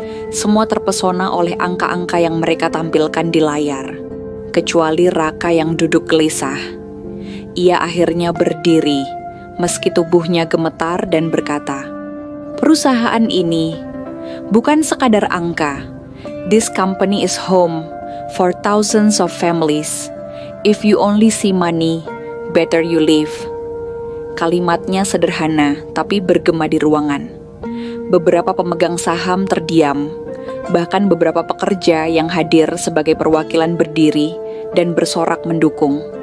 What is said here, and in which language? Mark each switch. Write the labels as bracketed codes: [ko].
[id] Semua terpesona oleh angka-angka yang mereka tampilkan di layar, kecuali Raka yang duduk gelisah. Ia akhirnya berdiri, meski tubuhnya gemetar dan berkata, "Perusahaan ini bukan sekadar angka. [en] This company is home for thousands of families. If you only see money, better you live." [id] Kalimatnya sederhana, tapi bergema di ruangan. Beberapa pemegang saham terdiam, bahkan beberapa pekerja yang hadir sebagai perwakilan berdiri dan bersorak mendukung.